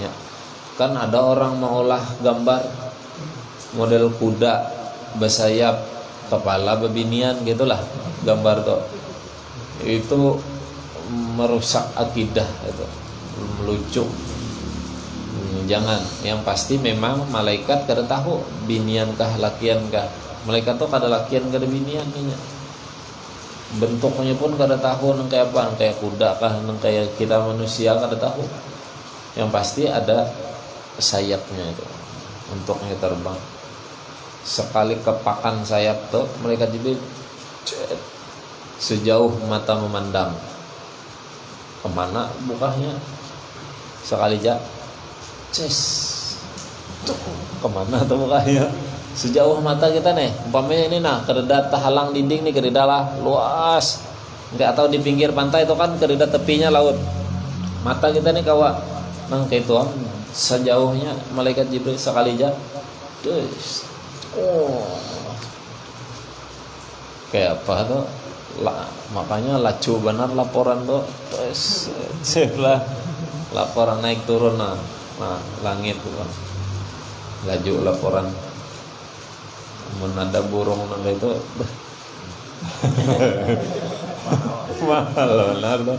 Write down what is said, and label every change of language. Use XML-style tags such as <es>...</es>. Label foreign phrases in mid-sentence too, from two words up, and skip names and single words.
<bjn>Kan ada orang mengolah gambar model kuda bersayap, kepala bebinian gitulah gambar tuh. Itu merusak akidah itu, melucu. Jangan, yang pasti memang malaikat kada tahu binian kah lakian kah. Malaikat tuh kada lakian kada binian nya. Bentuknya pun kada tahu nang kayak apa, kayak kuda kah, nang kayak kita manusia kada tahu. Yang pasti ada sayapnya itu untuknya terbang. Sekali kepakan sayap tuh malaikat Jibril sejauh mata memandang. Kemana bukanya? Sekali aja kemana tuh bukanya? Sejauh mata kita nih, umpamanya ini nah kededa halang dinding nih, kededa lah luas, nggak tahu di pinggir pantai itu kan kededa tepinya laut. Mata kita nih kawa nang kayak itu sejauhnya malaikat Jibril sekali aja. Kayak apa tuh? Makanya lacu benar laporan tuh. Terus setelah laporan naik turun nah langit tuh kan. Laju laporan. Menada burung nanda itu mahal benar tuh.</bjn>